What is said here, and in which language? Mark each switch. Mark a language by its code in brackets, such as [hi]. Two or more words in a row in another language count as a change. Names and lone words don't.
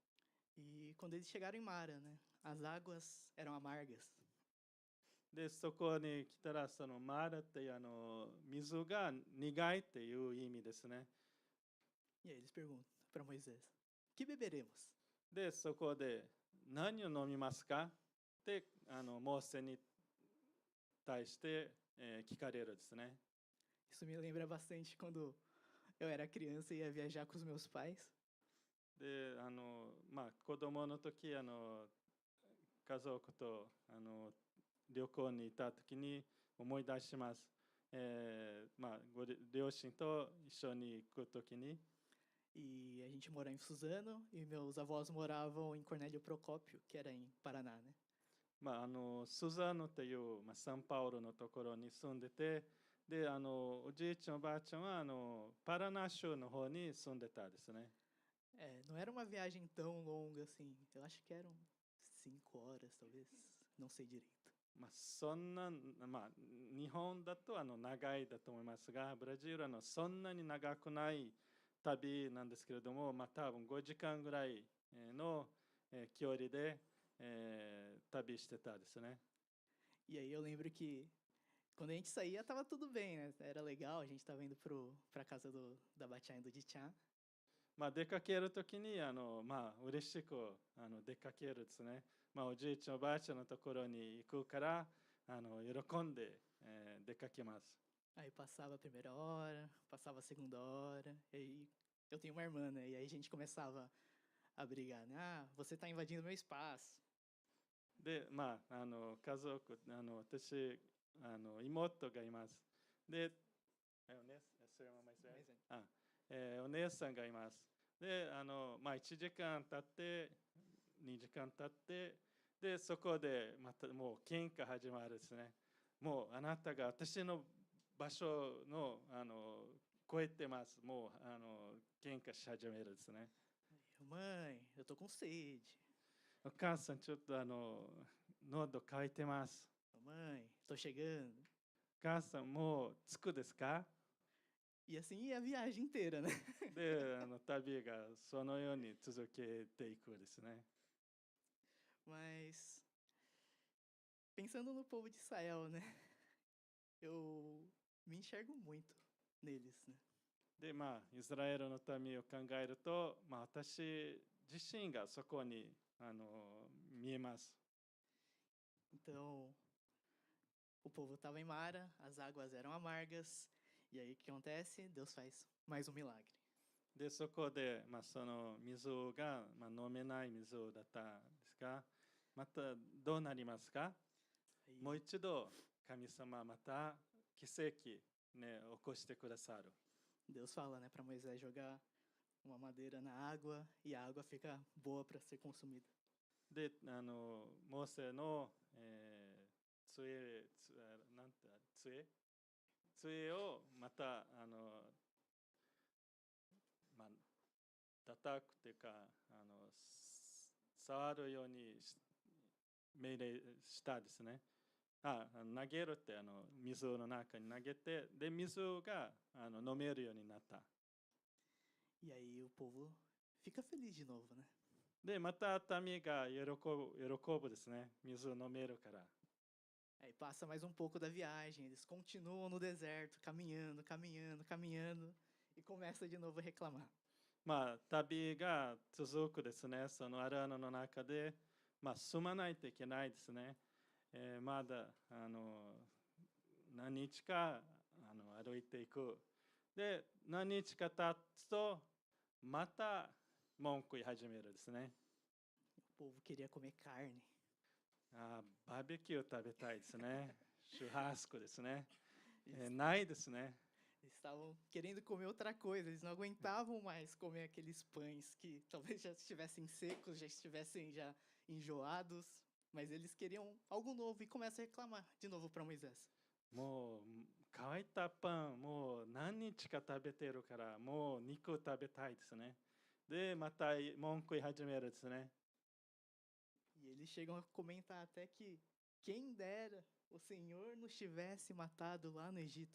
[pt] E quando eles chegaram em Mara, né? As águas eram amargas. [ja] で、そこに来たら、そのマーラっていう水が苦いっていう意味ですね。 [pt] E aí eles perguntam para Moisés: Que beberemos? [ja] で、そこで何を飲みますかってモーセに対して、聞かれるですね。 [pt] Isso me lembra bastante quando eu era criança e ia viajar com os meus pais. [ja] で、子供の時家族と旅行に行った時に思い出します。ご両親と一緒に行く時に。 [pt] E a gente morava em Suzano e meus avós moravam em Cornélio Procópio, que era em Paraná, né? [ja] スザノという、サンパウロのところに住んでて、で、おじいちゃんおばあちゃんはパラナ州の方に住んでたですね。 [pt] Não era uma viagem tão longa assim. Eu acho que eram 5 horas, talvez. Não sei direito. [ja] そんな、日本だと長いだと思いますが、ブラジルはそんなに長くない旅なんですけれども、多分5時間ぐらいの距離で旅してたですね。 [pt] E aí eu lembro que quando a gente saía tava tudo bem, né? Era legal, a gente tava indo pra casa da Batiá e do Dichan. [ja] 出かけるときに嬉しく出かけるですね。おじいちゃんおばあちゃんのところに行くから喜んで、出かけます。 [pt] Aí passava a primeira hora, passava a segunda hora, e aí eu tenho uma irmã, né? E aí a gente começava a brigar, né? Ah, você tá invadindo meu espaço. [ja] で、家族、私、妹がいます。で、それもまあ [pt] Mas é. [ja] お姉さんがいます。で、1時間経って、2時間経って、で、そこでまたもう喧嘩始まるですね。もうあなたが私の場所の、超えてます。もう、喧嘩し始めるですね。 [pt] Mãe, eu tô com sede. [ja] お母さん、ちょっと喉乾いてます。 [pt] Mãe, tô chegando. [ja] お母さん、もう着くですか？ [pt] E assim ia a viagem inteira, né? [ja] で、旅がそのように続けていくですね。 [pt] Mas pensando no povo de Israel, né? Eu me enxergo muito neles, né? [ja] で、イスラエルの民を考えると、私自身がそこに見えます。 [pt] Então, o povo estava em Mara, as águas eram amargas, e aí o que acontece? Deus faz mais um milagre. [ja] で、そこで、その水が、飲めない水だったんですが、またどうなりますか？ [pt] Aí [ja] もう一度神様また奇跡、ね、起こしてくださる。 [pt] Deus fala, né, para Moisés jogar uma madeira na água e a água fica boa para ser consumida. [ja] で、モーセの、なんて杖をまた叩くというか触るように命令したですね。投げるって水の中に投げて、で水が飲めるようになった。 [pt] E aí o povo fica feliz de novo, né? [ja] でまた民が喜ぶですね。水を飲めるから。 [pt] Aí passa mais um pouco da viagem, eles continuam no deserto, caminhando, caminhando, caminhando, e começa de novo a reclamar. [ja] 旅が続くですね。そのアラーノの中で、進まないといけないですね。まだ何日か歩いていく。で何日か経つとまた文句言い始めるですね。 [pt] O povo queria comer carne. [ja] バーベキュー食べたいですね。シュラスコですね。ないですね。 [pt] Eles estavam querendo comer outra coisa, eles não aguentavam mais comer aqueles pães que talvez já estivessem secos, já estivessem já enjoados, mas eles queriam algo novo e começam a reclamar de novo para Moisés. [ja] もう乾いたパンもう何日か食べてるからもう肉食べたいですね。でまた文句言い始めるですね。 [pt] E eles chegam a comentar até que quem dera o Senhor nos tivesse matado lá no Egito.